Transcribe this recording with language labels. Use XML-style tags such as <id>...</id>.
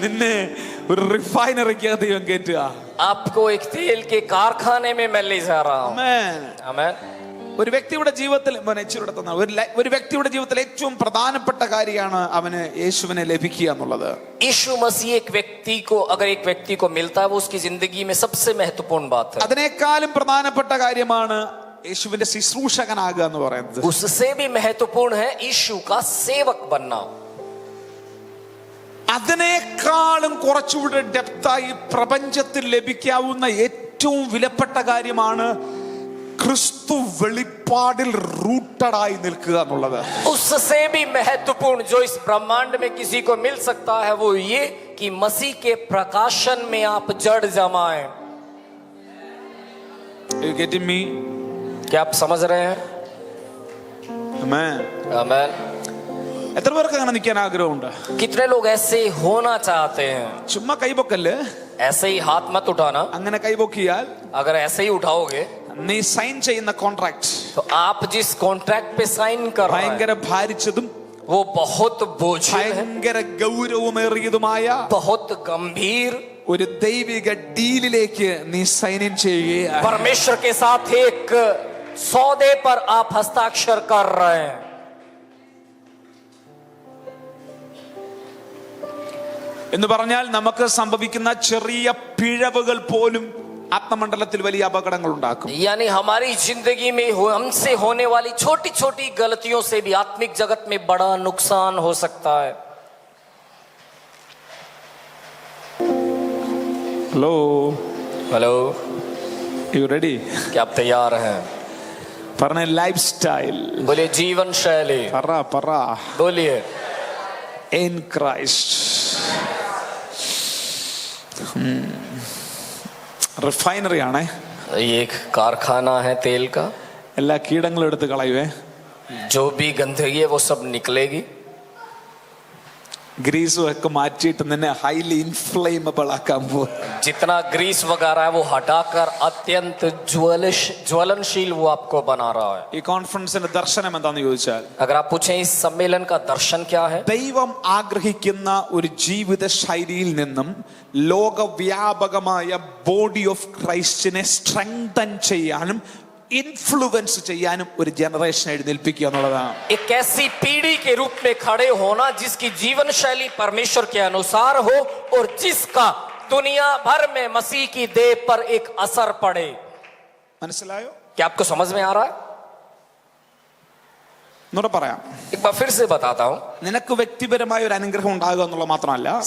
<ml>നിന്നെ ഒരു റിഫൈനറിക്കകത്ത് ദൈവം കയറ്റുക.</ml> <hi>आपको एक तेल के कारखाने में मैं ले जा रहा हूं.</hi> <ml>ആമേൻ.</ml> <hi>आमीन.</hi> <ml>ഒരു വ്യക്തിയുടെ ജീവിതത്തിൽ ഒരു വ്യക്തിയുടെ ജീവിതത്തിൽ ഏറ്റവും പ്രധാനപ്പെട്ട കാര്യമാണ് അവന് യേശുവിനെ ലഭിക്കുക എന്നുള്ളത്.</ml> <hi>यीशु मसीह एक व्यक्ति को, अगर एक व्यक्ति को मिलता है, वो उसकी जिंदगी में सबसे महत्वपूर्ण बात है.</hi> <ml>അതിനേക്കാളും പ്രധാനപ്പെട്ട കാര്യമാണ് യേശുവിന്റെ ശുശ്രൂഷകനാകുക എന്ന് പറയുന്നത്.</ml> <hi>उससे भी महत्वपूर्ण है यीशु का सेवक बनना.</hi> <ml>അതിനേക്കാളും കുറച്ചുകൂടെ ഡെപ്തായി പ്രപഞ്ചത്തിൽ ലഭിക്കാവുന്ന ഏറ്റവും വിലപ്പെട്ട കാര്യമാണ് ക്രിസ്തു വെളിപ്പാടിൽ റൂട്ടഡായി നിൽക്കുക എന്നുള്ളത്.</ml> <hi>उससे भी महत्वपूर्ण जो इस ब्रह्मांड में किसी को मिल सकता है वो ये कि मसीह के प्रकाशन में आप जड़ जमाएं.</hi> <en>You getting me?</en> <hi>क्या आप समझ रहे हैं?</hi> <en>Amen.</en> <hi>आमीन.</hi> <ml>എത്ര പേർക്ക് അങ്ങനെ നിൽക്കാൻ ആഗ്രഹമുണ്ട്?</ml> <hi>कितने लोग ऐसे होना चाहते हैं?</hi> <ml>ചുമ്മാ കൈപൊക്കല്ലേ.</ml> <hi>ऐसे ही हाथ मत उठाना.</hi> <ml>അങ്ങനെ കൈപൊക്കിയാൽ</ml> <hi>अगर ऐसे ही उठाओगे</hi> <ml>നീ സൈൻ ചെയ്യുന്ന കോൺട്രാക്ട്</ml> <hi>तो आप जिस कॉन्ट्रैक्ट पे साइन कर रहे हैं</hi> <ml>ഭയങ്കര ഭാരിച്ചതും</ml> <hi>वो बहुत बोझिल है,</hi> <ml>ഭയങ്കര ഗൗരവമേറിയതുമായ</ml> <hi>बहुत गंभीर.</hi> <ml>ഒരു ദൈവിക ഡീലിലേക്ക് നീ സൈൻ ഇൻ ചെയ്യുകയാണ്.</ml> <hi>परमेश्वर के साथ एक सौदे पर आप हस्ताक्षर कर रहे हैं.</hi> <ml>എന്ന് പറഞ്ഞാൽ നമുക്ക് സംഭവിക്കുന്ന ചെറിയ പിഴവുകൾ പോലും ആത്മമണ്ഡലത്തിൽ വലിയ അപകടങ്ങൾ ഉണ്ടാക്കും.</ml> <hi>यानी हमारी जिंदगी में हमसे होने वाली छोटी छोटी गलतियों से भी आत्मिक जगत में बड़ा नुकसान हो सकता है.</hi> <en>Hello hello, you ready?</en> <hi>क्या आप तैयार हैं?</hi> <ml>പറഞ്ഞ ലൈഫ് സ്റ്റൈൽ.</ml> <hi>बोलिए जीवन शैली.</hi> <ml>പറ</ml> <hi>बोलिए</hi> <en>In Christ.</en> <ml>റിഫൈനറി ആണേ.</ml> <hi>ये एक कारखाना है तेल का.</hi> <ml>എല്ലാ കീടങ്ങളും എടുത്ത് കളയുവേ.</ml> <hi>जो भी गंदगी है वो सब निकलेगी.</hi> <ml>ഗ്രീസും ഒക്കെ മാറ്റിയിട്ട് നിന്നെ ഹൈലി ഇൻഫ്ലേമബിൾ ആക്കാൻ പോകും.</ml> <hi>जितना ग्रीस वगैरह है वो हटाकर अत्यंत ज्वलनशील वो आपको बना रहा है.</hi> <ml>ഈ കോൺഫറൻസിന്റെ ദർശനം എന്താന്ന് ചോദിച്ചാൽ,</ml> <hi>अगर आप पूछें इस सम्मेलन का दर्शन क्या है,</hi> <ml>ദൈവം ആഗ്രഹിക്കുന്ന ഒരു ജീവിത ശൈലിയിൽ നിന്നും ലോകവ്യാപകമായ ബോഡി ഓഫ് ക്രൈസ്റ്റിനെ സ്ട്രെങ്തൻ ചെയ്യാനും ഇൻഫ്ലുവൻസ് ചെയ്യാനും ഒരു ജനറേഷൻ എഴുന്നേൽപ്പിക്കുക എന്നുള്ളതാണ്.</ml> <hi>एक ऐसी पीढ़ी के रूप में खड़े होना जिसकी जीवन शैली परमेश्वर के अनुसार हो और जिसका दुनिया भर में मसीह की देह पर एक असर पड़े.</hi> <ml>മനസ്സിലായോ?</ml> <hi>क्या आपको समझ में आ रहा है?</hi> <ml>എന്നോട് പറയാം.</ml> <hi>एक बार फिर से बताता हूं.</hi> <ml>നിനക്ക് വ്യക്തിപരമായ ഒരു അനുഗ്രഹം ഉണ്ടാകുക എന്നുള്ള മാത്രമല്ല,</ml>